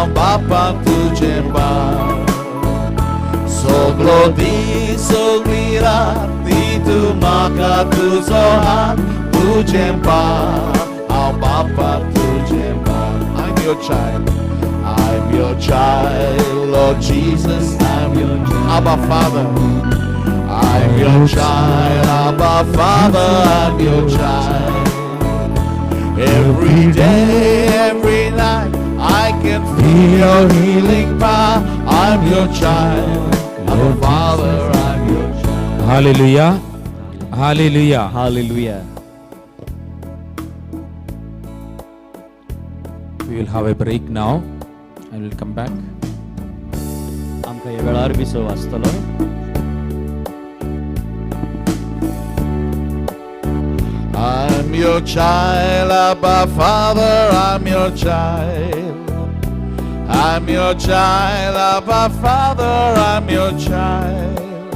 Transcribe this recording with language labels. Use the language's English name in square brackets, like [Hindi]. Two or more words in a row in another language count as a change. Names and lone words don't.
[Konkani] Bapa तुझे पार Soglo soglirati tu maka tuzo hat तुझे पार [English] Our [Konkani] Bapa तुझे पार [English] I'm your child I'm your child Lord Jesus I'm your child Abba Father I'm your child Abba Father I'm your child Every day, every night, I can feel your healing power. I'm your child. I'm a father. I'm your child. Hallelujah. Hallelujah. Hallelujah. We will have a break now and we'll come back. [Konkani] आमकां ह्या वेळार विसव आसतलो. [English] I'm your child, Abba Father. I'm your child. I'm your child, Abba Father. I'm your child.